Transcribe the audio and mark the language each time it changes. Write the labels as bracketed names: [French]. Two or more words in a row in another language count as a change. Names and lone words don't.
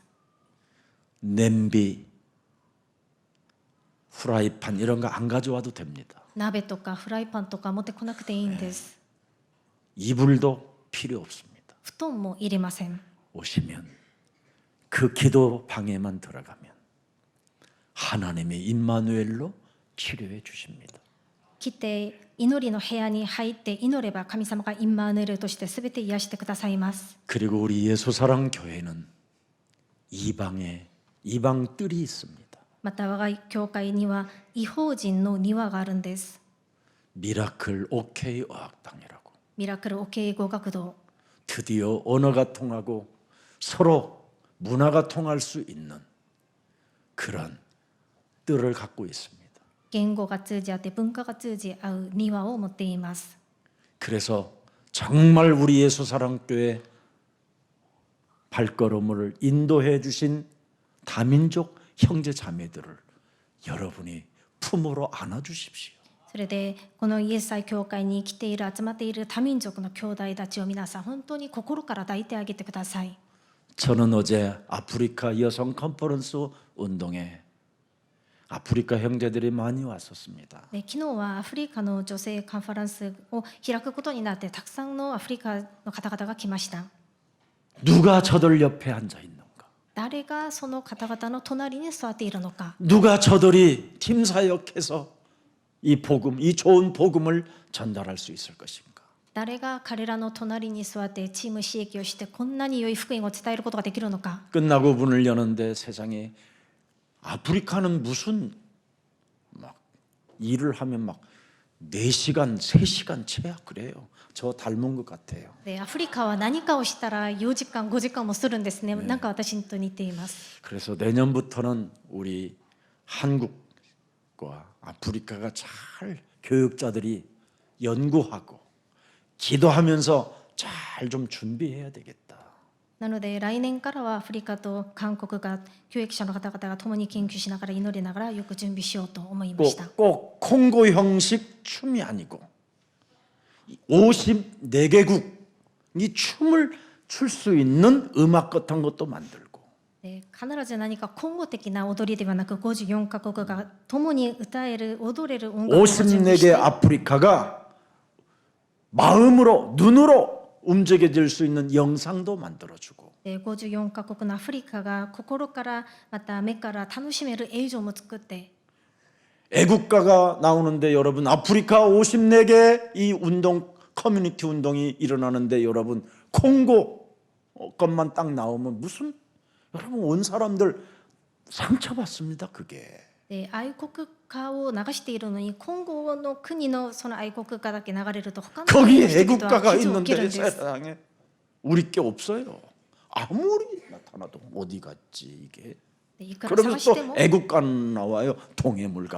[Korean] 냄비, 프라이팬 이런 거 안 가져와도 됩니다. [Japanese] 鍋とかフライパンとか持ってこなくていいんです。 [Korean] 이불도 필요 없습니다. [Japanese] 布団もいりません。 [Korean] 오시면 그 기도 방에만 들어가면 하나님의 임마누엘로 치료해 주십니다. [Japanese] 来て祈りの部屋に入って祈れば、神様がインマーネルとして全て癒してくださいます。 [Korean] 그리고 우리 예수사랑 교회는 이방 뜰이 있습니다. [Japanese] また我が教会には異邦人の庭があるんです。 [Korean] 미라클 OK 어학당이라고. [Japanese] ミラクル OK 語学堂。 [Korean] 드디어 언어가 통하고 서로 문화가 통할 수 있는 그런 뜰을 갖고 있습니다. [Japanese] 言語が通じ合って文化が通じ合う庭を持っています。 [Korean] 그래서 정말 우리 예수사랑교회 발걸음을 인도해 주신 다민족 형제 자매들을 여러분이 품으로 안아 주십시오. [Japanese] それでこのイエス愛教会に来ている、集まっている多民族の兄弟たちを皆さん本当に心から抱いてあげてください。 [Korean] 저는 어제 아프리카 여성 컨퍼런스 운동에 아프리카 형제들이 많이 왔었습니다. [Japanese] で昨日はアフリカの女性カンファレンスを開くことになって、たくさんのアフリカの方々が来ました。 [Korean] 누가 저들 옆에 앉아 있는가? [Japanese] 誰がその方々の隣に座っているのか、 [Korean] 누가 저들이 팀 사역해서 이 복음, 이 좋은 복음을 전달할 수 있을 것인가? [Japanese] 誰が彼らの隣に座ってチーム刺激をしてこんなに良い福音を伝えることができるのか。 [Korean] 끝나고 문을 여는데 세상에 아프리카는 무슨 막 일을 하면 막 4시간, 3시간 채야 그래요. 저 닮은 것 같아요. [Japanese] でアフリカは何かをしたら4時間5時間もするんですね。なんか私と似ています。 [Korean] 그래서 내년부터는 우리 한국과 아프리카가 잘 교육자들이 연구하고 기도하면서 잘 좀 준비해야 되겠다. [Japanese] なので来年からはアフリカと韓国が教育者の方々が共に研究しながら祈りながらよく準備しようと思いました。 [Korean] 꼭 콩고 형식 춤이 아니고 54개국이 춤을 출 수 있는 음악 같은 것도 만들고 [Japanese] で必ず何か今後的な踊りではなく、54カ国が共に歌える踊れる音楽を準備し [Korean] 54개 [Japanese] て、 [Korean] 아프리카가 마음으로 눈으로 움직여질 수 있는 영상도 만들어주고 [Japanese] で54カ国のアフリカが心からまた目から楽しめる映像も作って、 [Korean] 애국가가 나오는데 여러분 아프리카 54개 이 운동 커뮤니티 운동이 일어나는데 여러분 콩고 것만 딱 나오면 무슨 여러분 온 사람들 상처받습니다. 그게 [Japanese] で愛国歌を流しているのに、今後の国のその愛国歌だけ流れると他の国 [Korean] 거기에 [Japanese] の人々は [Korean] 애국가가 [Japanese] 傷を受ける [Korean] 있는데 [Japanese] んです。 [Korean] 세상에 우리 게 없어요. 아무리 나타나도 어디 갔지 이게. [Japanese] でいくら探 [Korean] 그러면서 [Japanese] して [Korean] 또 [Japanese] も [Korean] 애국가 나와요. 동해물과